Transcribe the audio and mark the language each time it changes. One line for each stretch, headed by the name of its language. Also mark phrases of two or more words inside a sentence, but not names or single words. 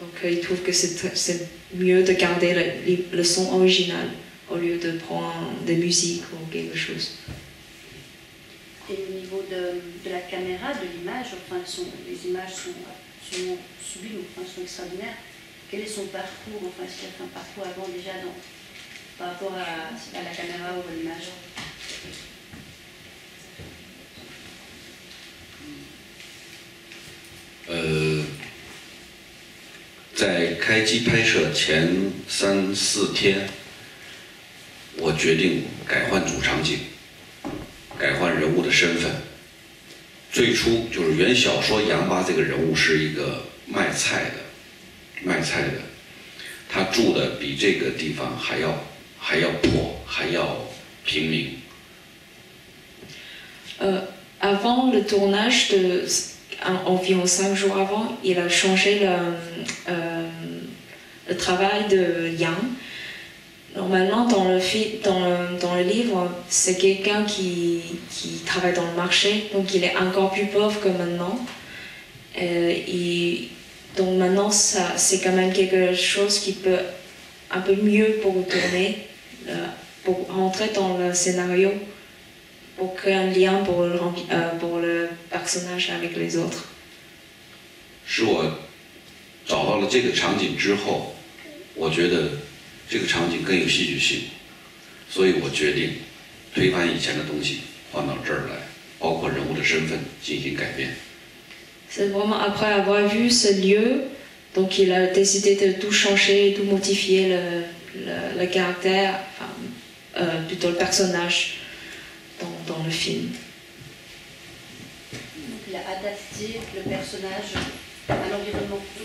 French: Donc il trouve que c'est mieux de garder le son original au lieu de prendre des musiques ou quelque chose. Et au niveau de la caméra, de l'image, enfin, les images sont absolument sublimes, enfin, sont extraordinaires. Quel est son parcours? Enfin, est-ce qu'il a fait un parcours avant déjà par rapport à la caméra ou à l'image?
Chinese: 在开机拍摄前3、4天，我决定改换主场景，改换人物的身份。最初就是原小说杨八这个人物是一个卖菜的，他住的比这个地方还要破，还要平民。
French: Avant le tournage environ 5 jours avant, il a changé le travail de Yang. Normalement, dans le livre, c'est quelqu'un qui travaille dans le marché, donc il est encore plus pauvre que maintenant. Donc maintenant, c'est quand même quelque chose qui peut un peu mieux pour tourner, pour rentrer dans le scénario, pour créer un lien pour le personnage avec les autres.
Chinese: 是我找到了这个场景之后，我觉得这个场景更有戏剧性，所以我决定推翻以前的东西，换到这儿来，包括人物的身份进行改变。
French: C'est vraiment après avoir vu ce lieu, donc il a décidé de tout changer, tout modifier le caractère, enfin, plutôt le personnage dans le film. Donc il a adapté le personnage à l'environnement.